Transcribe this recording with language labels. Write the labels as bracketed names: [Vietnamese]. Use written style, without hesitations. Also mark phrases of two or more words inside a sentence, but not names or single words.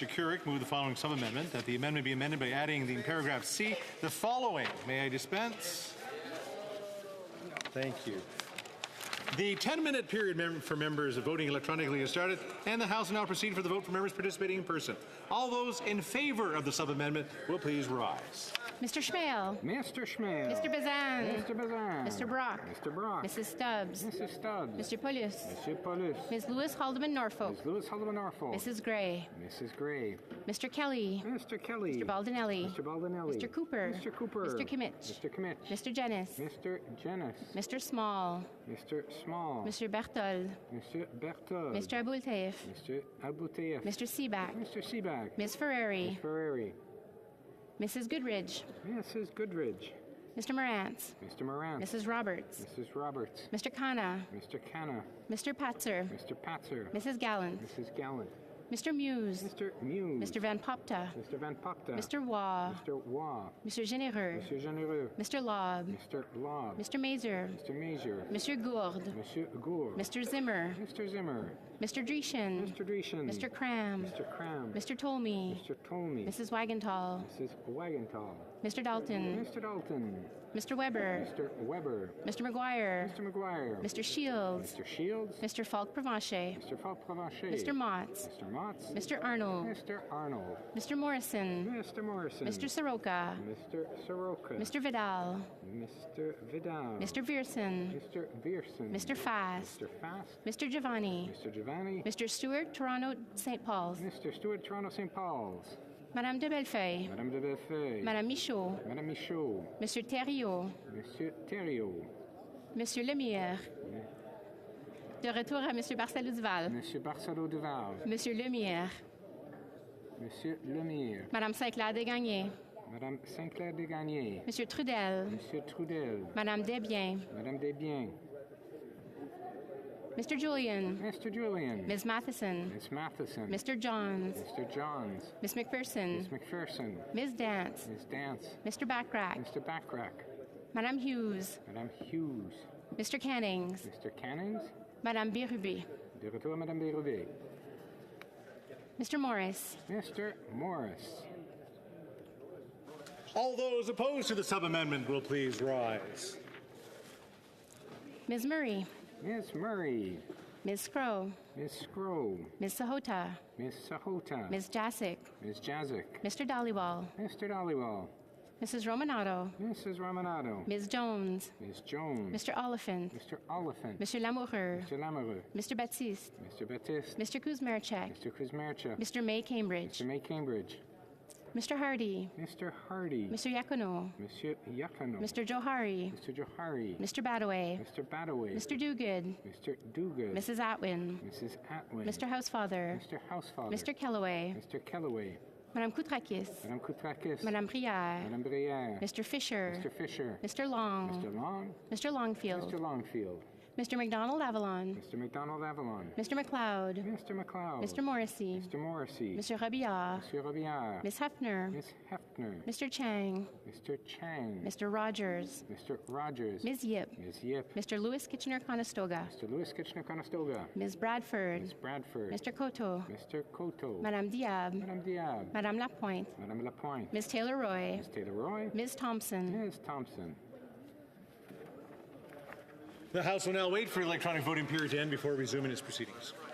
[English] Couric, move the following sub-amendment, that the amendment be amended by adding in paragraph C the following. May I dispense? Thank you. The 10-minute period for members voting electronically has started, and the House will now proceed for the vote for members participating in person. All those in favor of the sub-amendment will please rise. Mr. Schmale. Mr. Schmale. Mr. Bazan. Mr. Bazan. Mr. Brock. Mr. Brock. Mrs. Stubbs. Mrs. Stubbs. Mr. Paulus. Mr. Paulus. Ms. Lewis Haldeman Norfolk. Ms. Lewis Haldeman Norfolk. Mrs. Gray. Mrs. Gray. Mr. Kelly. Mr. Kelly. Mr. Baldinelli. Mr. Baldinelli. Mr. Cooper. Mr. Cooper. Mr. Kimmich. Mr. Kimmich. Mr. Jennis. Mr. Jennis. Mr. Small. Mr. Small. Mr. Berthold. Mr. Berthold. Mr. Abultaif. Mr. Abultaif. Mr. Seaback. Mr. Seaback. Ms. Ferrari. Ms. Ferrari. Mrs. Goodridge. Mrs. Goodridge. Mr. Morantz. Mr. Morantz. Mrs. Roberts. Mrs. Roberts. Mr. Khanna. Mr. Khanna. Mr. Patzer. Mr. Patzer. Mrs. Gallant. Mrs. Gallant. Mr. Muse. Mr. Muse. Mr. Van Popta. Mr. Van Popta. Mr. Waugh. Mr. Waugh. Mr. Généreux. Mr. Généreux. Mr. Lobb. Mr. Lobb. Mr. Mazer. Mr. Mazer. Monsieur Gourde. Monsieur Gourde. Mr. Zimmer. Mr. Zimmer. Mr. Dreeshen. Mr. Dreeshen. Mr. Cram. Mr. Cram. Mr. Tolmie. Mr. Tolmie. Mrs. Wagenthal. Mrs. Wagenthal. Mr. Dalton. Mr. Dalton. Mr. Weber. Mr. Weber. Mr. McGuire. Mr. McGuire. Mr. Shields. Mr. Shields. Mr. Falk Provencher. Mr. Falk Provencher. Mr. Motts. Mr. Motts. Mr. Arnold. Mr. Arnold. Mr. Morrison. Mr. Morrison. Mr. Soroka. Mr. Soroka. Mr. Vidal. Mr. Vidal. Mr. Vierson. Mr. Vierson. Mr. Fast. Mr. Fast. Mr. Giovanni. Mr. Giovanni. Mr. Stewart, Toronto, St. Paul's. Mr. Stewart, Toronto, St. Paul's. Madame de Bellefeuille. Madame de Bellefeuille. Madame Michaud. Madame Michaud. Monsieur Thériault. Monsieur Thériault. Monsieur Lemire. [French] De retour à Monsieur Barcelo-Duval. [English] Monsieur Barcelo-Duval. Monsieur Lemire. Monsieur Lemire. Madame Saint-Clair Desgagnés. Madame Saint-Clair Desgagnés. Monsieur Trudel. Monsieur Trudel. Madame Desbiens. Madame Desbiens. Mr. Julian. Mr. Julian. Ms. Matheson. Ms. Matheson. Mr. Johns. Mr. Johns. Miss McPherson. Ms. McPherson. Ms. Dance. Ms. Dance. Mr. Backrack. Mr. Backrack. Madame Hughes. Madame Hughes. Mr. Cannings. Mr. Cannings. Madame Bérubé. [French] De retour à Madame Bérubé. [English] Mr. Morris. Mr. Morris. All those opposed to the sub-amendment will please rise. Ms. Murray. Ms. Murray. Ms. Scrow. Ms. Scrow. Ms. Sahota. Ms. Sahota. Ms. Jasic. Ms. Jazic. Mr. Dollywall. Mr. Dollywall. Mrs. Romanato. Mrs. Romanato. Ms. Jones. Ms. Jones. Mr. Oliphant. Mr. Oliphant. Mr. Lamoureux. Mr. Lamoureux. Mr. Baptiste. Mr. Baptiste. Mr. Kuzmarchek. Mr. Kuzmarchek. Mr. May Cambridge. Mr. May Cambridge. Mr. Hardy. Mr. Hardy. Mr. Yacono. Monsieur Yacono. Mr. Johari. Mr. Johari. Mr. Badaway. Mr. Badaway. Mr. Dogood. Mr. Dogood. Mrs. Atwin. Mrs. Atwin. Mr. Housefather. Mr. Housefather. Mr. Kellaway. Mr. Kellaway. Madame Koutrakis. Madame Koutrakis. Madame Brière. Madame Brière. Mr. Fisher. Mr. Fisher. Mr. Long. Mr. Long. Mr. Longfield. Mr. Longfield. Mr. McDonald Avalon. Mr. McDonald Avalon. Mr. McLeod. Mr. McLeod. Mr. Morrissey. Mr. Morrissey. Mr. Rabillard. Mr. Robillard. Ms. Hefner. Ms. Hefner. Mr. Chang. Mr. Chang. Mr. Rogers. Mr. Rogers. Ms. Yip. Ms. Yip. Mr. Lewis Kitchener-Conestoga. Mr. Lewis Kitchener-Conestoga. Ms. Bradford. Ms. Bradford. Mr. Coteau. Mr. Coteau. Madame Diab. Madame Diab. Madame Lapointe. Madame Lapointe. Ms. Taylor-Roy. Ms. Taylor-Roy. Ms. Thompson. Ms. Thompson. The House will now wait for the electronic voting period to end before resuming its proceedings.